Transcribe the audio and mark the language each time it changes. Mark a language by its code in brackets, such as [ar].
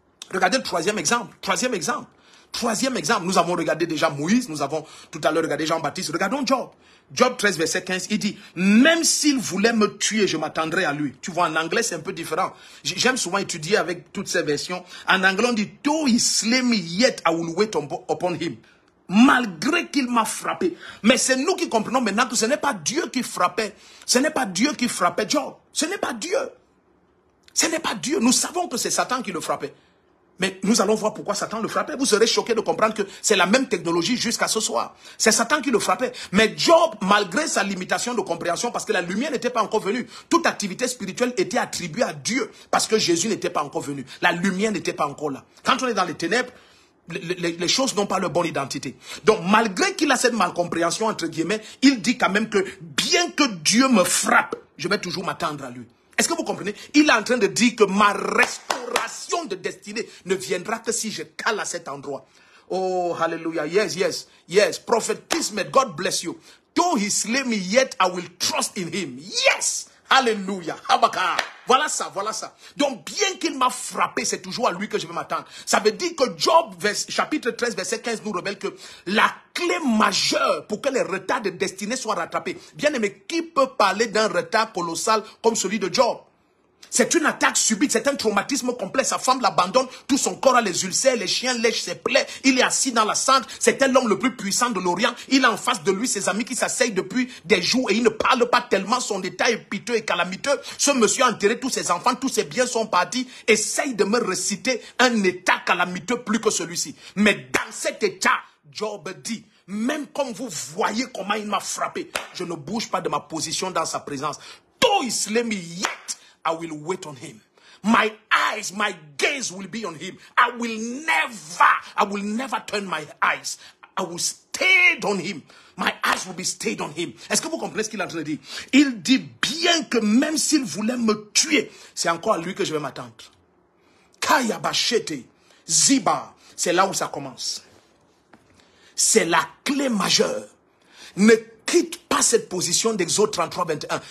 [fr] Regardez le troisième exemple. Troisième exemple. Troisième exemple. Nous avons regardé déjà Moïse. Nous avons tout à l'heure regardé Jean-Baptiste. Regardons Job. Job 13, verset 15. Il dit, même s'il voulait me tuer, je m'attendrai à lui. Tu vois, en anglais, c'est un peu différent. J'aime souvent étudier avec toutes ces versions. En anglais, on dit, though he slay me, yet I will wait upon him. Malgré qu'il m'a frappé. Mais c'est nous qui comprenons maintenant que ce n'est pas Dieu qui frappait. Ce n'est pas Dieu qui frappait Job. Ce n'est pas Dieu. Ce n'est pas Dieu. Nous savons que c'est Satan qui le frappait. Mais nous allons voir pourquoi Satan le frappait. Vous serez choqués de comprendre que c'est la même technologie jusqu'à ce soir. C'est Satan qui le frappait. Mais Job, malgré sa limitation de compréhension, parce que la lumière n'était pas encore venue, toute activité spirituelle était attribuée à Dieu, parce que Jésus n'était pas encore venu. La lumière n'était pas encore là. Quand on est dans les ténèbres, les choses n'ont pas leur bonne identité. Donc, malgré qu'il a cette malcompréhension, entre guillemets, il dit quand même que bien que Dieu me frappe, je vais toujours m'attendre à lui. Est-ce que vous comprenez? Il est en train de dire que ma restauration de destinée ne viendra que si je cale à cet endroit. [en] Oh, hallelujah. Yes, yes, yes. Prophet Kismet, God bless you. Though he slay me, yet I will trust in him. [fr] Yes. Alléluia. Habaka. Voilà ça, voilà ça. Donc, bien qu'il m'a frappé, c'est toujours à lui que je vais m'attendre. Ça veut dire que Job, chapitre 13, verset 15, nous révèle que la clé majeure pour que les retards de destinée soient rattrapés. Bien aimé, qui peut parler d'un retard colossal comme celui de Job? C'est une attaque subite, c'est un traumatisme complet. Sa femme l'abandonne, tout son corps a les ulcères, les chiens lèchent ses plaies. Il est assis dans la cendre, c'était l'homme le plus puissant de l'Orient. Il a en face de lui ses amis qui s'asseyent depuis des jours et il ne parle pas tellement, son état est piteux et calamiteux. Ce monsieur a enterré tous ses enfants, tous ses biens sont partis. Essaye de me réciter un état calamiteux plus que celui-ci. Mais dans cet état, Job dit, même comme vous voyez comment il m'a frappé, je ne bouge pas de ma position dans sa présence. Though he slay me, yet I will wait on him. My [en] eyes, my gaze will be on him. I will never turn my eyes. I will stay on him. My eyes will be stayed on him. [fr] Est-ce que vous comprenez ce qu'il est en train de dire? Il dit bien que même s'il voulait me tuer, c'est encore à lui que je vais m'attendre. Kaya Bachete, Ziba, c'est là où ça commence. C'est la clé majeure. Ne quitte pas cette position d'Exode 33, 21.